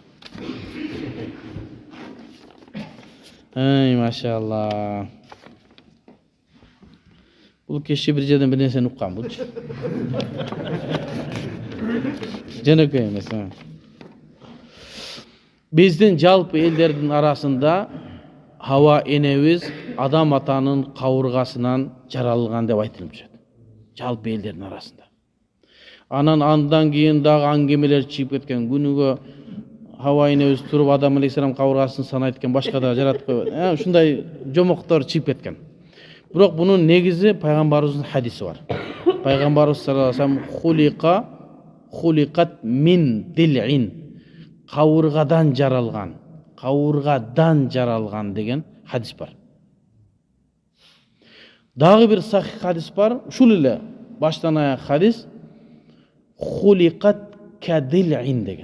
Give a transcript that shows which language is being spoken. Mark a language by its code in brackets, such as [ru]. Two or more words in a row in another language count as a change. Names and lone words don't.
[ky] Ай, машалла. Бул киши бир жерден бир нерсени уккан булчу. Жөнөкөй эмес. Биздин жалпы элдердин арасында Hawa enemiz adam atanın kavurgasından jaralgan dep aytылып жүрөт. Жалпы элдердин арасында. Андан кийин дагы аңгемелер чыгып кеткен. Күнүгө Hawa enemiz туруп Адам алейхиссалам кавургасын санайт экен, башка да жаратып койбойт. Ушундай жомоктор чыгып кеткен. Бирок бунун негизи пайгамбарыбыздын хадиси бар. Пайгамбарыбыз [ar] صلى الله عليه وسلم خلقت من ضلع, [ky] кавургадан жаралган деген хадис бар. Дагы бир сахих хадис бар, ушул эле баштан аяк хадис, [ar] خلقت كالضلع [ky] деген.